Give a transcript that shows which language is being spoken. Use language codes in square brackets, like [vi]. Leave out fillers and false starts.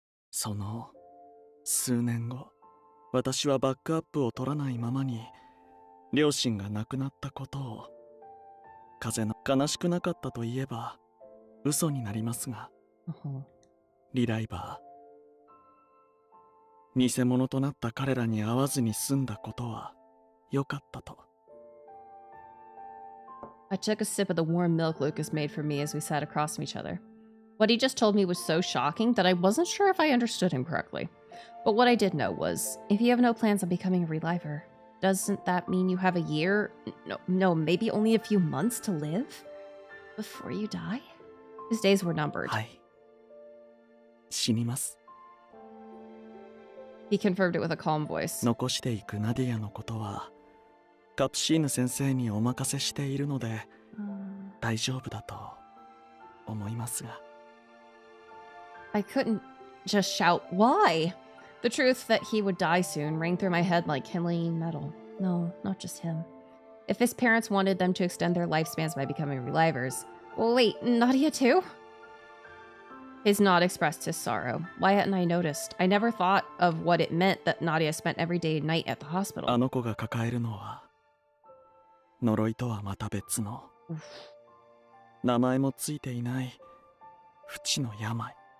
[ja] その数年後、私はバックアップを取らないままに両親が亡くなったことを、風の悲しくなかったといえば嘘になりますが、リライバー、偽物となった彼らに会わずに済んだことは良かったと。 [en] I took a sip of the warm milk Lucas made for me as we sat across from each other. What he just told me was so shocking that I wasn't sure if I understood him correctly. But what I did know was, if you have no plans on becoming a reliver, doesn't that mean you have a year, no, maybe only a few months to live before you die? His days were numbered. [ja] はい。死にます。 [en] He confirmed it with a calm voice. [ja] 残していくナディアのことは、カプシーヌ先生にお任せしているので、大丈夫だと思いますが。 [en] I couldn't just shout, why? The truth that he would die soon rang through my head like kindling metal. No, not just him. If his parents wanted them to extend their lifespans by becoming relivers, well, wait, Nadia too? His nod expressed his sorrow. Why hadn't I noticed? I never thought of what it meant that Nadia spent every day and night at the hospital. [ja] あの子が抱えるのは、呪いとはまた別の、名前もついていない不治の病。